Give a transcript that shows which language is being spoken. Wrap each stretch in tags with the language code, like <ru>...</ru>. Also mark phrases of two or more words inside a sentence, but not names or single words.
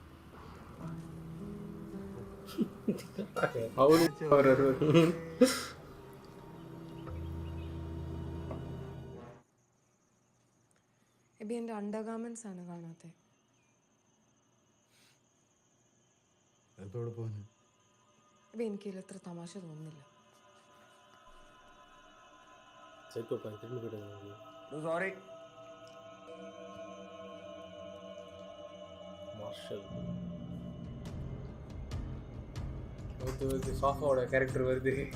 <ml>എബി എൻ്റെ അണ്ടർഗാർമെന്റ്സ് ആണ് കാണാത്തത്. എബി എനിക്കിതിൽ എത്ര തമാശ തോന്നുന്നില്ല.</ml> <ta>சைக்கோ பையன் திரும்பி போயிட்டு</ta> <ml>സോറി.</ml> <ta>மார்ஷல் வருது சாஃபாவோட கேரக்டர் வருது.</ta>